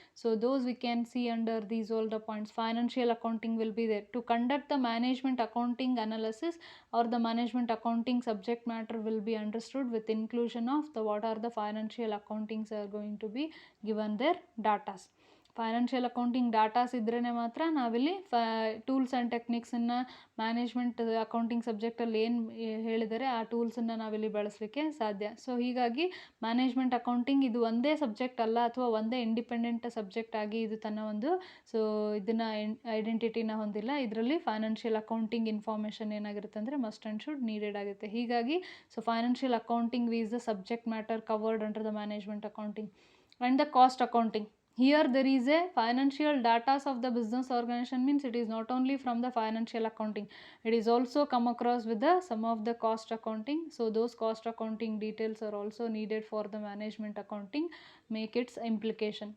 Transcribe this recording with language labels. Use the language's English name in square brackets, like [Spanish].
[English] So those we can see under these all the points. Financial accounting will be there. To conduct the management accounting analysis or the management accounting subject matter will be understood with inclusion of the what are the financial accountings are going to be given their datas. [Kannada] Financial accounting ಡಾಟಾಸ್ ಇದ್ರೇ ಮಾತ್ರ ನಾವಿಲ್ಲಿ tools and ಟೆಕ್ನಿಕ್ಸನ್ನು management accounting ಸಬ್ಜೆಕ್ಟಲ್ಲಿ ಏನು ಹೇಳಿದರೆ ಆ ಟೂಲ್ಸನ್ನು ನಾವಿಲ್ಲಿ ಬಳಸಲಿಕ್ಕೆ ಸಾಧ್ಯ. So ಹೀಗಾಗಿ management accounting ಇದು ಒಂದೇ ಸಬ್ಜೆಕ್ಟ್ ಅಲ್ಲ ಅಥವಾ ಒಂದೇ ಇಂಡಿಪೆಂಡೆಂಟ್ ಸಬ್ಜೆಕ್ಟ್ ಆಗಿ ಇದು ತನ್ನ ಒಂದು ಸೊ ಇದನ್ನು ಐಡೆಂಟಿಟಿನ ಹೊಂದಿಲ್ಲ. ಇದರಲ್ಲಿ ಫೈನಾನ್ಷಿಯಲ್ ಅಕೌಂಟಿಂಗ್ ಇನ್ಫಾರ್ಮೇಷನ್ ಏನಾಗಿರುತ್ತೆ ಅಂದರೆ [English] must and should needed [Kannada] ಆಗುತ್ತೆ. ಹೀಗಾಗಿ [English] So financial accounting is the subject matter covered under the management accounting. And the cost accounting. Here there is a financial data of the business organization, means it is not only from the financial accounting, it is also come across with the some of the cost accounting. So those cost accounting details are also needed for the management accounting make its implication.